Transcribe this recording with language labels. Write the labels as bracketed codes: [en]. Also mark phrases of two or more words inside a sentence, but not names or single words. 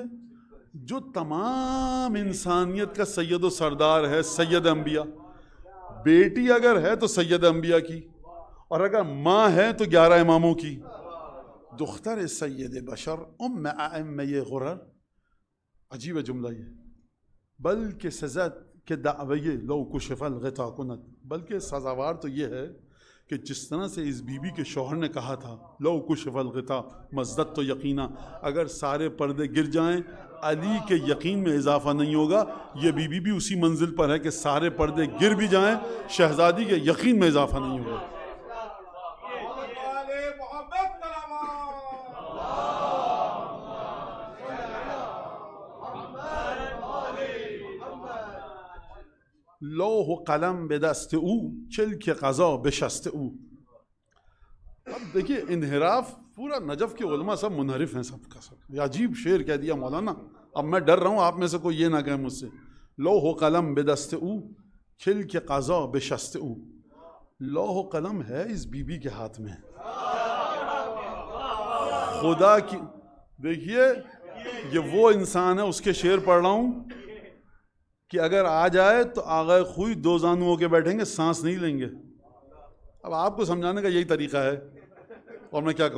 [ur] جو تمام انسانیت کا سید و سردار ہے، سید انبیاء. بیٹی اگر ہے تو سید انبیاء کی، اور اگر ماں ہے تو 11 اماموں کی. [fa] دختر سید بشر ام ائمہ غرر. [ur] عجیب ہے جملہ یہ. [fa] بلکہ سزا کہ دعوی [ar] لو کشف الغطا [fa] کند. [ur] بلکہ سزاوار تو یہ ہے کہ جس طرح سے اس بی بی کے شوہر نے کہا تھا [ar] لو کشف الغطا مزدت [ur] تو یقینا، اگر سارے پردے گر جائیں علی کے یقین میں اضافہ نہیں ہوگا. یہ بی بی بھی اسی منزل پر ہے کہ سارے پردے گر بھی جائیں، شہزادی کے یقین میں اضافہ نہیں ہوگا. [fa] لوح و قلم به دست او چلک قضا به شست او. [ur] اب دیکھیے انحراف پورا نجف کے علماء سب منحرف ہیں سب کا سب. یہ عجیب شعر کہہ دیا مولانا. اب میں ڈر رہا ہوں آپ میں سے کوئی یہ نہ کہے مجھ سے. [fa] لوح و قلم به دست او چلک قضا به شست او. [ur] لوح و قلم ہے اس بی بی کے ہاتھ میں. خدا کی دیکھیے یہ وہ انسان ہے، اس کے شعر پڑھ رہا ہوں کہ اگر آ جائے تو آغا خوئی 2 زانو ہو کے بیٹھیں گے، سانس نہیں لیں گے. اب آپ کو سمجھانے کا یہی طریقہ ہے، اور میں کیا کہوں؟